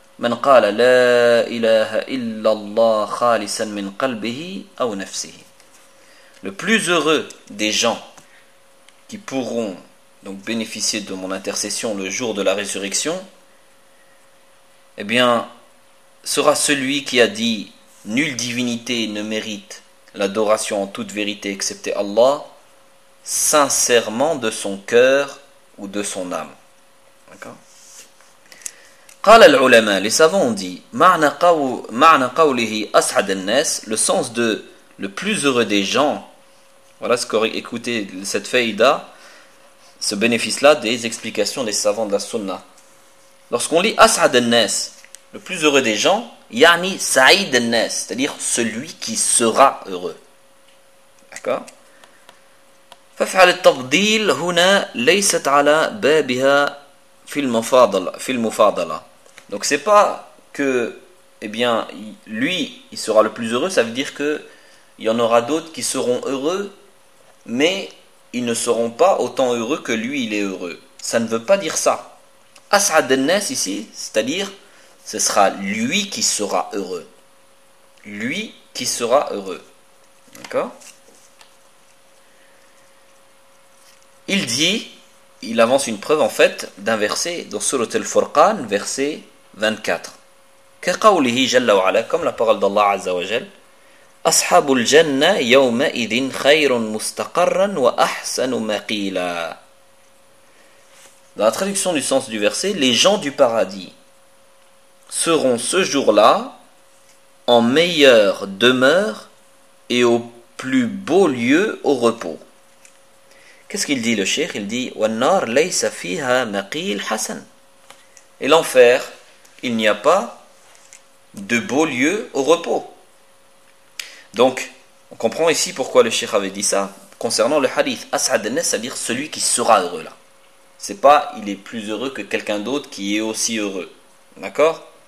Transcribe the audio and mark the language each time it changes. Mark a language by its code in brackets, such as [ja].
[ar] من قال لا إله إلا الله خالصا من قلبه أو نفسه. [fr] Le plus heureux des gens qui pourront donc bénéficier de mon intercession le jour de la résurrection, eh bien, sera celui qui a dit nulle divinité ne mérite l'adoration en toute vérité excepté Allah, sincèrement de son cœur ou de son âme. D'accord. [ar] قال العلماء, [fr] les savants ont dit, [ar] معنى قوله أسعد الناس, [fr] le sens de le plus heureux des gens, voilà ce qu'aurait écouté cette faïda, ce bénéfice-là des explications des savants de la sunna. Lorsqu'on lit [ar] أسعد الناس, [fr] le plus heureux des gens, [ar] يعني سعيد الناس, [fr] c'est-à-dire celui qui sera heureux. D'accord. [ar] ففعل التفضيل هنا ليست على بابها في المفاضلة, في المفاضلة. [fr] Donc c'est pas que, eh bien, lui, il sera le plus heureux, ça veut dire qu'il y en aura d'autres qui seront heureux, mais ils ne seront pas autant heureux que lui, il est heureux. Ça ne veut pas dire ça. [ar] As'ad an-nas [fr] ici, c'est-à-dire, ce sera lui qui sera heureux. Lui qui sera heureux. D'accord? Il dit, il avance une preuve en fait, d'un verset, dans Surat al-Furqan, verset 24. [ar] كقوله جل وعلا, [fr] comme la parole d'Allah Azza wa Jal, [ar] أصحاب الجنة يومئذ خير مستقرا وأحسن مقيلا. [fr] Dans la traduction du sens du verset, les gens du paradis seront ce jour-là en meilleure demeure et au plus beau lieu au repos. Qu'est-ce qu'il dit le cheikh? Il dit [ar] والنار ليس فيها مقيل حسن. [fr] Et l'enfer, il n'y a pas de beau lieu au repos. Donc, on comprend ici pourquoi le cheikh avait dit ça. Concernant le hadith, [ar] As'ad al-Nas, [fr] c'est-à-dire celui qui sera heureux là. C'est pas il est plus heureux que quelqu'un d'autre qui est aussi heureux. D'accord?